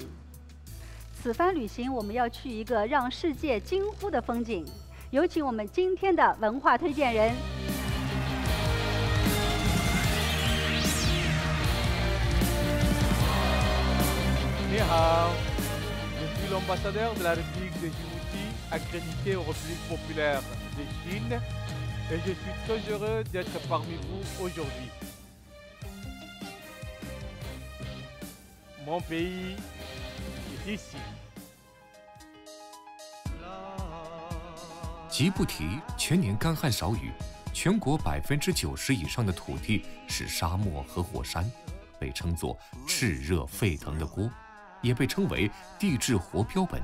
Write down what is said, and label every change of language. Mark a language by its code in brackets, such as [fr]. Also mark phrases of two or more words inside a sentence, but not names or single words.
[zh] 此番旅行，我们要去一个让世界惊呼的风景。有请我们今天的文化推荐人。 [fr] 你好，je suis l'ambassadeur de la République de Djibouti, accrédité aux Républiques populaires de Chine, et je suis très heureux d'être parmi vous aujourd'hui. Mon pays est ici. [zh] 吉布提全年干旱少雨，全国90%以上的土地是沙漠和火山，被称作炽热沸腾的锅，也被称为地质活标本。